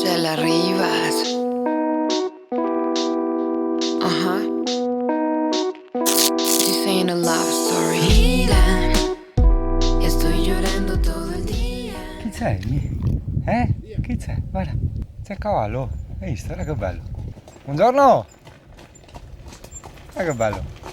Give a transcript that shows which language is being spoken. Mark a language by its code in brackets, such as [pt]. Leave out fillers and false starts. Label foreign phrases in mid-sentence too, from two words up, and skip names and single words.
[en] arrivas. Estoy saying a love story. [es] Mira, estoy llorando todo el día. [it] Chi c'è? Chi c'è? Guarda, c'è il cavallo. Hai visto? Guarda che bello. Buongiorno! Guarda che bello.